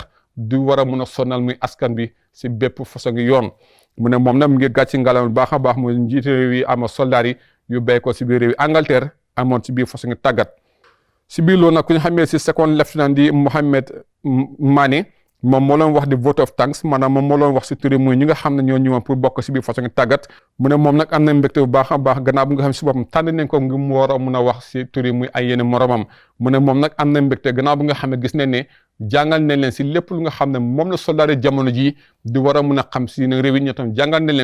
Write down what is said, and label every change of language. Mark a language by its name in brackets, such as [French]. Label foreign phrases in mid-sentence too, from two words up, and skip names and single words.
[Wolof] du war a mun a sonal muy askan bi si bépp façon gi yoon mu ne moom nag mu ngi gàcci ngalam bu baax a baax muy njiite réew yi ama soldat yi yu béy ko si biir réew yi Angleterre amoon si biir façon tàggat si biir loolu nag ku ñu xamee si [English] second lieutenant [Wolof] di Mohamed Mané moom moo leen wax di [English] vote of thanks [Wolof] maanaam moom moo leen wax si turi muy ñi nga xam ne ñoo ñëwoon pour bokk si biir façon tàggat mu ne moom nag am na mbégte bu baax a baax gannaaw bu nga xam si boppam tànn nañ ko ngir mu war a mun a wax si turi muy ay yeneen moromam mu ne moom nag am na mbégte gannaaw bu nga xam ne gis nañ ne jàngal nañ leen si lépp lu nga xam ne moom la soldat jamono ji di war a mun a xam si ne réew yi ñoo tam jàngal nañ